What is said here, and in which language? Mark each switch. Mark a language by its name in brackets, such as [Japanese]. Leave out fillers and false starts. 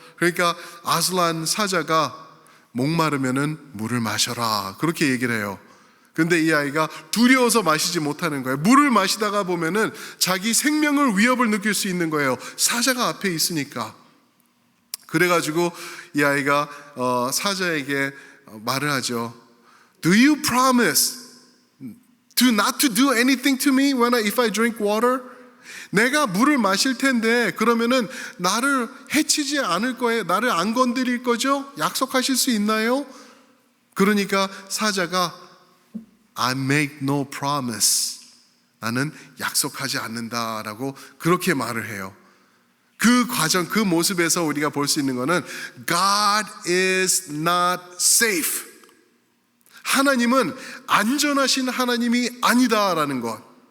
[Korean] 그러니까 아슬란 사자가 목마르면은 물을 마셔라, 그렇게 얘기를 해요. 근데 이 아이가 두려워서 마시지 못하는 거예요. 물을 마시다가 보면은 자기 생명을 위협을 느낄 수 있는 거예요. 사자가 앞에 있으니까. 그래가지고 이 아이가 사자에게 말을 하죠. [English] Do you promise not to do anything to me if I drink water? [Korean] 내가 물을 마실 텐데 그러면은 나를 해치지 않을 거예요. 나를 안 건드릴 거죠? 약속하실 수 있나요? 그러니까 사자가 [English] I make no promise. [Korean] 나는 약속하지 않는다라고 그렇게 말을 해요. 그 과정, 그 모습에서 우리가 볼 수 있는 거는 [English] God is not safe. [Korean] 하나님은 안전하신 하나님이 아니다라는 것.